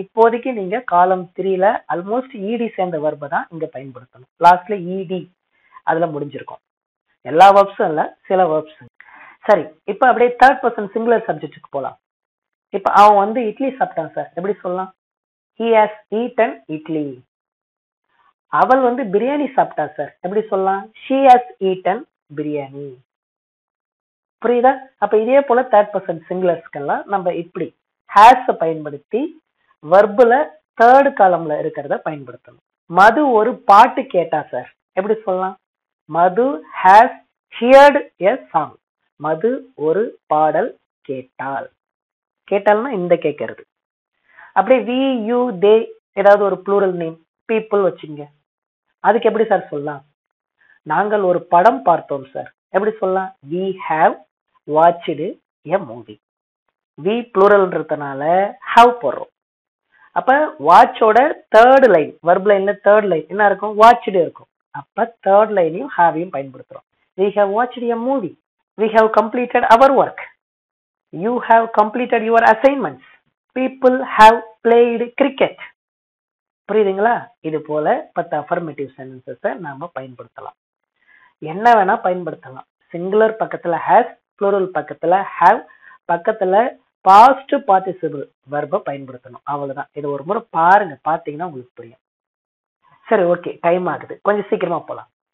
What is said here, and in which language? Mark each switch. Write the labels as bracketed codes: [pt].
[ta] இப்போதைக்கு நீங்க காலம் 3ல ஆல்மோஸ்ட் ஈடி சேர்ந்த வெர்பை தான் இங்க பயன்படுத்தணும். லாஸ்ட்ல ஈடி அதுல முடிஞ்சிருக்கும். எல்லா வெர்ப்ஸும் இல்ல, சில வெர்ப்ஸ். சரி, இப்ப அப்படியே தேர்ட் பர்சன் சிங்குலர் சப்ஜெக்ட்டுக்கு போலாம். இப்ப அவன் வந்து இட்லி சாப்பிட்டான் சார், எப்படி சொல்லலாம்? [en] he has eaten idli. [ta] அவள் வந்து பிரியாணி சாப்பிட்டா சார், எப்படி சொல்லலாம்? [en] she has eaten biryani. [ta] புரியுதா? அப்ப இதே போல தேர்ட் பர்சன் சிங்குலர்ஸ்க்கெல்லாம் நம்ம இப்படி ஹேஸ் பயன்படுத்தி வெர்புல தேர்ட் காலம்ல இருக்கிறத பயன்படுத்தணும். மது ஒரு பாட்டு கேட்டா சார், எப்படி சொல்லலாம்? [en] Madhu has heard a song. [ta] மது ஒரு பாடல் கேட்டாள். கேட்டால்னா இந்த கேட்கறது. அப்படியே வி, யூ, தே ஏதாவது ஒரு ப்ளூரல் நேம் பீப்புள் வச்சுங்க, அதுக்கு எப்படி சார் சொல்லலாம்? நாங்கள் ஒரு படம் பார்த்தோம் சார், எப்படி சொல்லலாம்? [en] We have watched a movie. [ta] We ப்ளூரல்ன்றதுனால have போடுறோம். அப்ப வாட்சோட தேர்ட் லைன், வெர்ப் லைன்ல தேர்ட் லைன் என்ன இருக்கும்? வாட்ச்டு இருக்கும். அப்ப தேர்ட் லைனையும் ஹாவையும் பயன்படுத்துறோம். [en] We have watched a movie. We have completed our work. You have completed your assignments. People have played cricket. [ta] புரியுதுங்களா? இது போல 10 அஃபர்மேட்டிவ் சென்டென்சஸை நாம பயன்படுத்தலாம். என்ன வேணா பயன்படுத்தலாம். சிங்குலர் பக்கத்துல ஹேஸ், ப்ளூரல் பக்கத்துல ஹேவ், பக்கத்துல பாஸ்ட் பார்ட்டிசிபிள் வெர்பை பயன்படுத்தணும். அவ்வளவுதான். இது ஒரு முறை பாருங்க, பாத்தீங்கன்னா உங்களுக்கு புரியும். சரி, ஓகே, டைம் ஆகுது, கொஞ்சம் சீக்கிரமா போலாம்.